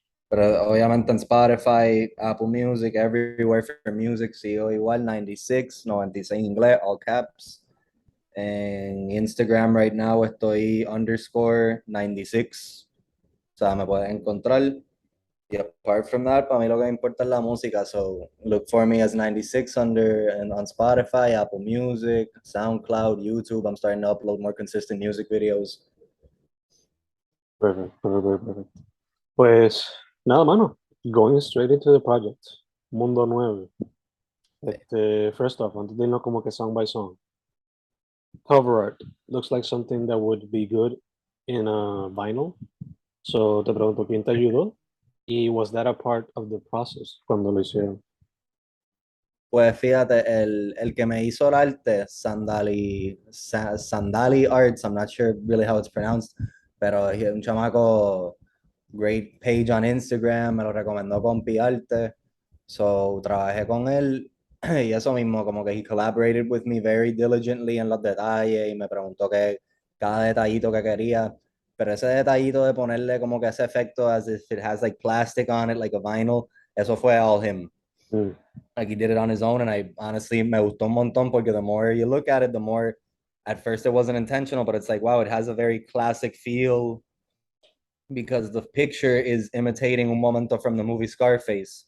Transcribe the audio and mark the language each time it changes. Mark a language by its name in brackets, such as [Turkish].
[Spanish] Pero obviamente en Spotify, Apple Music, [English] everywhere for music, [Spanish] sigo igual, 96, 96 en inglés, [English] all caps. [Spanish] En Instagram [English] right now [Spanish] estoy underscore 96. O sea, me puedes encontrar. Y [English] apart from that, [Spanish] para mí lo que me importa es la música. [English] So look for me as 96 and on Spotify, Apple Music, SoundCloud, YouTube. I'm starting to upload more consistent music videos. [Spanish] perfect. Pues nada, mano. [English] Going straight into the project. Mundo Nueve. First off, [Spanish] antes de irnos como que [English] song by song. Cover art looks like something that would be good in a vinyl. [Spanish] So te pregunto, ¿quién te ayudó? [English] Y was that a part of the process [Spanish] cuando lo hicieron? Pues fíjate, el que me hizo el arte, Sandali Arts, [English] I'm not sure really how it's pronounced, [Spanish] pero es un chamaco, [English] great page on Instagram, [Spanish] me lo recomendó con Arte, so trabajé con él y eso mismo, como que [English] he collaborated with me very diligently [Spanish] en los detalles y me preguntó que cada detallito que quería, pero ese detallito de ponerle como que ese efecto [English] as if it has like plastic on it, like a vinyl, [Spanish] eso fue [English] all him. Mm, Like he did it on his own, and I honestly [Spanish] me gustó un montón porque [English] the more you look at it, the more at first it wasn't intentional, but it's like wow, it has a very classic feel because the picture is imitating [Spanish] un momento [English] from the movie Scarface.